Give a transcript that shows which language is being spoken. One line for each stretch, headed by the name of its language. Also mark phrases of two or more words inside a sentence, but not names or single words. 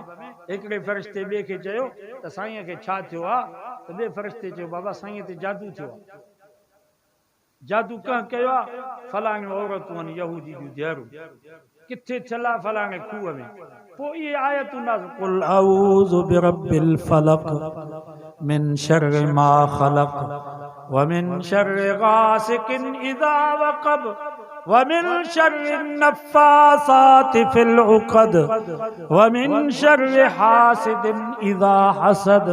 Sindhi: हिकिड़े फरिश्ते ॿिए खे चयो त साईं खे छा थियो आहे, त ॿिए फरिश्ते चयो बाबा साईं ते जादू थियो आहे। जादू कंहिं कयो आहे? फलाणियूं औरतूं आहिनि यहूदी जूं धीअरूं। किथे चला? फलाणे खूह में। पोइ इहे आयतूं नाज़िल,
Arabic: قل أعوذ برب الفلق من شر ما خلق ومن شر غاسق إذا وقب ومن شر النفاثات في العقد ومن شر حاسد إذا حسد.